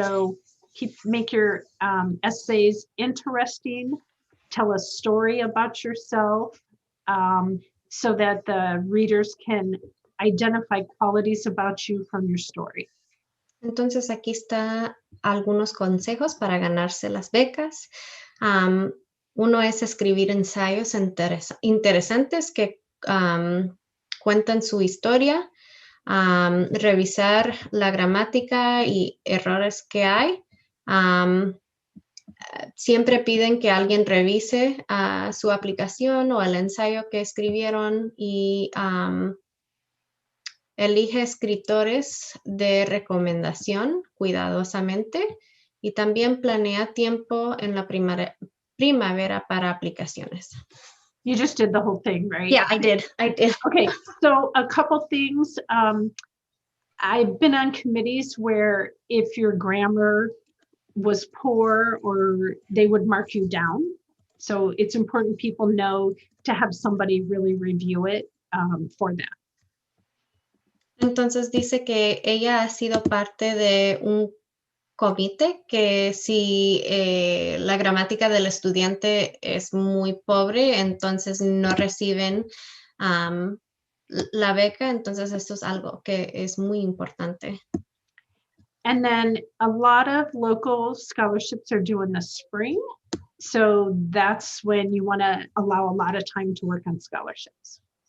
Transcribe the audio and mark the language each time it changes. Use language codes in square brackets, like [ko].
[en] So make your essays interesting. Tell a story about yourself so that the readers can identify qualities about you from your story. [es] Entonces aquí está algunos consejos para ganarse las becas. Uno es escribir ensayos interesantes que cuentan su historia, revisar la gramática y errores que hay. Siempre piden que alguien revise su aplicación o el ensayo que escribieron y elige escritores de recomendación cuidadosamente y también planea tiempo en la primavera para aplicaciones. [en] You just did the whole thing, right? Yeah, I did. Okay, so a couple things. I've been on committees where if your grammar was poor or they would mark you down. So it's important people know to have somebody really review it for that. [es] Entonces dice que ella ha sido parte de un comité que si la gramática del estudiante es muy pobre, entonces no reciben la beca. Entonces esto es algo que es muy importante. [en] And then a lot of local scholarships are due in the spring. So that's when you want to allow a lot of time to work on scholarships.